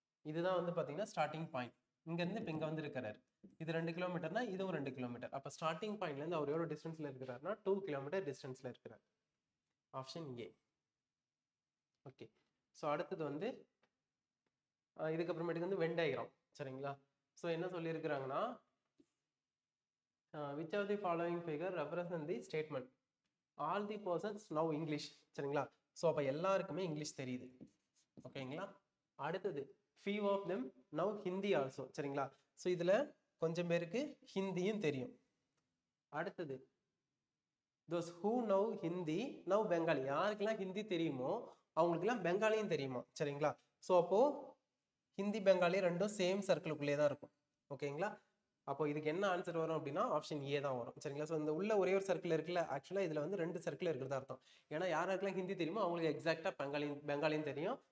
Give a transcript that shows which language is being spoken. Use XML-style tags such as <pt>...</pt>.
<ta>இதுதான் வந்து பாத்தீங்கன்னா ஸ்டார்டிங் பாயிண்ட். இங்க இருந்து இப்ப இங்க வந்து இருக்கிறார். இது 2 கிலோமீட்டர்னா இதுவும் 2 கிலோமீட்டர். அப்ப ஸ்டார்டிங் பாயிண்ட்ல இருந்து அவர் எவ்வளவு டிஸ்டன்ஸ்ல இருக்கிறார்னா 2 கிலோமீட்டர் டிஸ்டன்ஸ்ல இருக்கிறார். Option A. ஓகே. ஸோ அடுத்தது வந்து இதுக்கப்புறமேட்டுக்கு வந்து வென் டயக்ராம். சரிங்களா? ஸோ என்ன சொல்லியிருக்கிறாங்கன்னா</ta> <en>which of the following figure represent the statement all the persons know English.</en> <ta>சரிங்களா? ஸோ அப்போ எல்லாருக்குமே இங்கிலீஷ் தெரியுது. ஓகேங்களா?</ta> <en>அடுத்தது few of them know Hindi also.</en> <ta>சரிங்களா? ஸோ இதுல கொஞ்சம் பேருக்கு ஹிந்தியும் தெரியும்.</ta> <en>அடுத்தது those who know Hindi know Bengali.</en> <ta>யாருக்கெல்லாம் ஹிந்தி தெரியுமோ அவங்களுக்குலாம் பெங்காலியும் தெரியுமா? சரிங்களா? ஸோ அப்போ ஹிந்தி பெங்காலி ரெண்டும் சேம் சர்க்கிளுக்குள்ளே தான் இருக்கும். ஓகேங்களா? அப்போ இதுக்கு என்ன ஆன்சர் வரும் அப்படின்னா ஆப்ஷன் ஏ தான் வரும். சரிங்களா? ஸோ இந்த உள்ள ஒரே ஒரு சர்க்கிள் இருக்குல்ல, ஆக்சுவலாக இதில் வந்து 2 சர்க்கிள் இருக்கிறதா அர்த்தம். ஏன்னா யாருக்கெல்லாம் ஹிந்தி தெரியுமோ அவங்களுக்கு எக்ஸாக்டாக பெங்காலியும் தெரியும்.</ta>